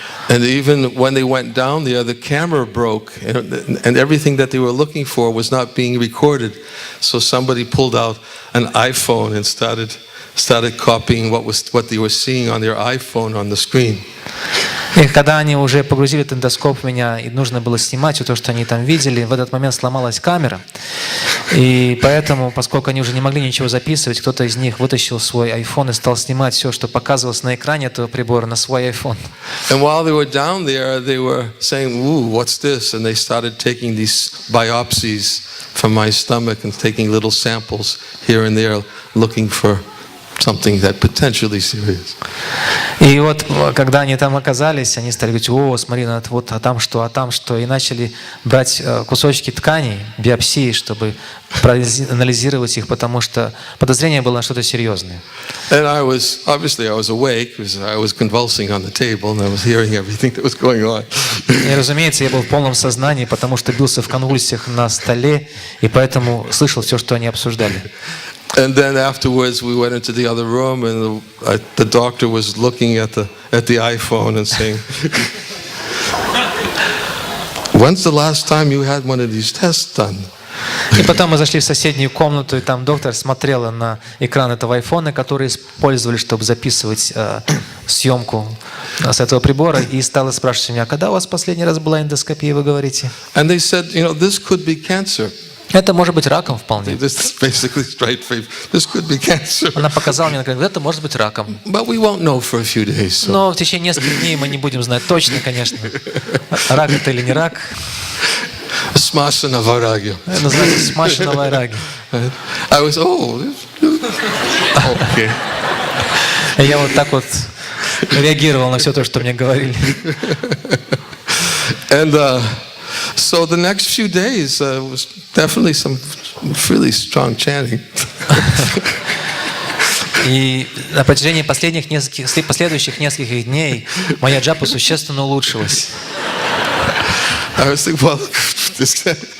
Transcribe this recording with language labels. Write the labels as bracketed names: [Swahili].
[English] And even when they went down there, the camera broke, and everything that they were looking for was not being recorded. So somebody pulled out an iPhone and started copying what they were seeing on their iPhone on the screen. [Russian] И когда они уже погрузили этот эндоскоп в меня, и нужно было снимать все то, что они там видели, в этот момент сломалась камера. И поэтому, поскольку они уже не могли ничего записывать, кто-то из них вытащил свой iPhone и стал снимать все, что показывалось на экране этого прибора, на свой iPhone. [English] And while they were down there, they were saying, "Ooh, what's this?" And they started taking these biopsies from my stomach and taking little samples here and there, looking for something that potentially serious. [Russian] И вот, когда они там оказались, они стали говорить: "О, смотри, вот, а там что", и начали брать кусочки тканей, биопсии, чтобы проанализировать их, потому что подозрение было на что-то серьезное. [English] And I was awake because I was convulsing on the table and I was hearing everything that was going on. [Russian] И, разумеется, я был в полном сознании, потому что бился в конвульсиях на столе, и поэтому слышал все, что они обсуждали. [English] And then afterwards, we went into the other room, and the doctor was looking at the iPhone and saying, "When's the last time you had one of these tests done?" [Russian] И потом мы зашли в соседнюю комнату, и там доктор смотрела на экран этого айфона, который использовали, чтобы записывать съемку с этого прибора, и стала спрашивать меня: "Когда у вас последний раз была эндоскопия, вы говорите?" [English] And they said, this could be cancer. [Russian] Это может быть раком вполне. [English] This is basically straight face. This could be cancer. [Russian] Она показала мне, как это может быть раком. [English] But we won't know for a few days. So. [Russian] Но в течение нескольких дней мы не будем знать точно, конечно, рак это или не рак. [English] Smasana vairagya. [Russian] Это называется смашана вайраги. [English] I was, Okay. [Russian] И я вот так вот реагировал на все то, что мне говорили. [English] And so the next few days was definitely some really strong chanting. [Russian] И на протяжении последующих нескольких дней моя джапа существенно улучшилась. [English] I was thinking, well, this guy.